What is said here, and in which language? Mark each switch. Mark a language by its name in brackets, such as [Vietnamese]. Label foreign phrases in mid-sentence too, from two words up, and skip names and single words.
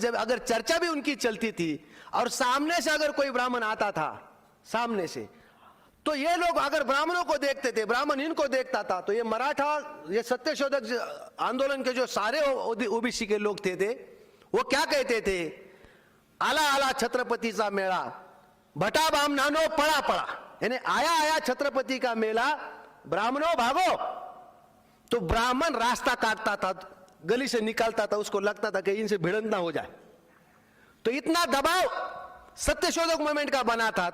[Hindi] जब अगर चर्चा भी उनकी चलती थी और सामने से अगर कोई ब्राह्मण आता था सामने से, तो ये लोग अगर ब्राह्मणों को देखते थे, ब्राह्मण इनको देखता था, तो ये मराठा, ये सत्यशोधक आंदोलन के जो सारे ओबीसी के लोग थे वो क्या कहते थे, [Marathi] आला आला छत्रपतीचा मेळा, भटा बाम नानो पड़ा पड़ा, [Hindi] यानी आया आया छत्रपति का मेला, ब्राह्मणों भागो। तो ब्राह्मण रास्ता काटता था, गली से निकालता था, उसको लगता था कि इनसे भिड़ंत ना हो जाए। तो इतना दबाव सत्यशोधक मूवमेंट का बना था।